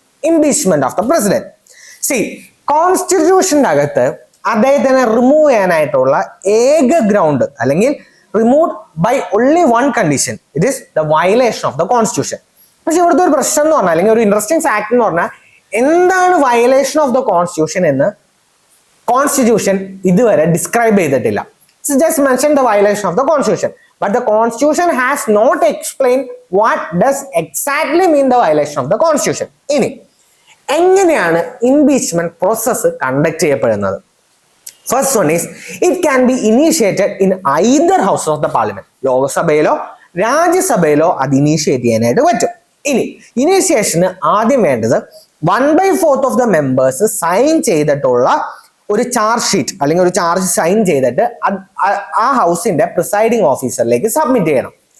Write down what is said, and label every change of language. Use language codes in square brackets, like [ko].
[ml] Impeachment of the president. C, കോൺസ്റ്റിറ്റ്യൂഷന്റെ അകത്ത് അദ്ദേഹത്തിനെ remove ചെയ്യാനായിട്ടുള്ള ഏക ഗ്രൗണ്ട് അല്ലെങ്കിൽ [en] Remove by only one condition, it is the violation of the constitution. [ml] പക്ഷെ ഇവിടുത്തെ ഒരു പ്രശ്നം എന്ന് പറഞ്ഞാൽ അല്ലെങ്കിൽ ഒരു ഇൻട്രസ്റ്റിംഗ് ഫാക്ട് എന്ന് പറഞ്ഞാൽ എന്താണ് വയലേഷൻ ഓഫ് ദ കോൺസ്റ്റിറ്റ്യൂഷൻ എന്ന് കോൺസ്റ്റിറ്റ്യൂഷൻ ഇതുവരെ ഡിസ്ക്രൈബ് ചെയ്തിട്ടില്ല. [en] It's just mentioned the violation of the constitution, but the constitution has not explained what does exactly mean the violation of the constitution. [ml] ഇനി എങ്ങനെയാണ് impeachment process conduct ചെയ്യപ്പെടുന്നത്? [en] First one is it can be initiated in either house of the parliament. [ml] ലോകസഭയിലോ രാജ്യസഭയിലോ അത് initiate ചെയ്യാനായിട്ട് പറ്റും. ഇനി ഇനീഷ്യേഷന് ആദ്യം വേണ്ടത് 1/4 of the members sign ചെയ്തിട്ടുള്ള ഒരു ചാർജ് ഷീറ്റ് അല്ലെങ്കിൽ ഒരു ചാർജ് സൈൻ ചെയ്തിട്ട് ആ ഹൗസിന്റെ പ്രിസൈഡിംഗ് ഓഫീസറിലേക്ക് സബ്മിറ്റ് ചെയ്യണം.